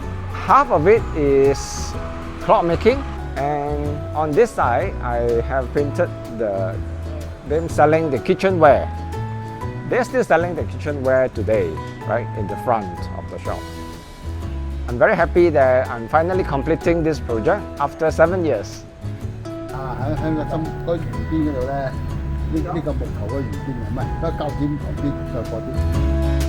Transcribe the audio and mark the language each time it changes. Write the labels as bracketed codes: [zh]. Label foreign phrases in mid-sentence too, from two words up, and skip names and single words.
[en] Half of it is cloth making, and on this side I have painted them selling the kitchenware. They're still selling the kitchenware today, right in the front of the shop. I'm very happy that I'm finally completing this project after 7 years. [yue] 喺個心個圓邊嗰度咧，呢個木頭個圓邊唔係，個膠點旁邊就嗰啲。